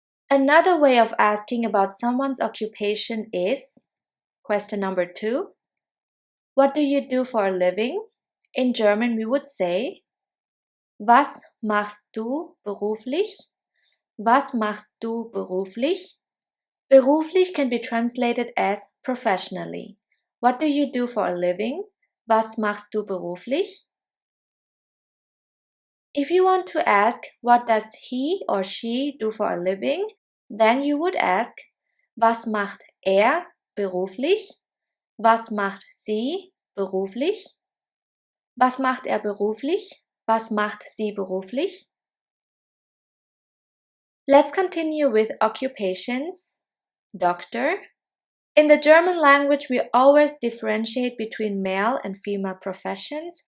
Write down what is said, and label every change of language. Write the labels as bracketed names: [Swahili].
[English] Another way of asking about someone's occupation is, question number 2, what do you do for a living? In German we would say, [German] was machst du beruflich? Was machst du beruflich? [English] Beruflich can be translated as professionally. What do you do for a living? [German] Was machst du beruflich? [English] If you want to ask what does he or she do for a living, then you would ask, [German] was macht er beruflich? Was macht sie beruflich? Was macht er beruflich? Was macht sie beruflich? [English] Let's continue with occupations. Doctor. In the German language, we always differentiate between male and female professions.